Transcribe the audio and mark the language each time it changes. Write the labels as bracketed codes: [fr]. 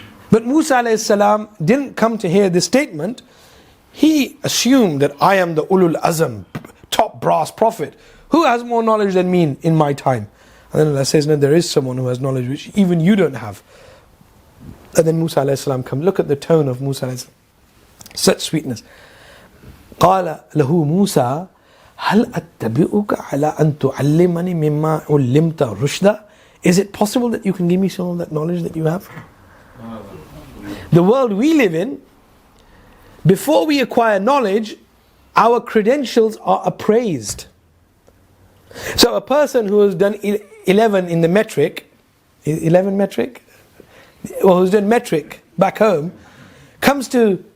[en] But Musa alayhi salam didn't come to hear this statement. He assumed that I am the ulul azam, top brass prophet. Who has more knowledge than me in my time? And then Allah says, no, there is someone who has knowledge which even you don't have. And then Musa alayhi salam comes. Look at the tone of Musa alayhi salam. Such sweetness. [ar] قال له موسى هل أتبعك على أن تعلمني مما علمت رشدا. [en] Is it possible that you can give me some of that knowledge that you have? The world we live in, before we acquire knowledge, our credentials are appraised. So a person who has done 11 in the metric, 11 metric? Or who's done metric back home, comes to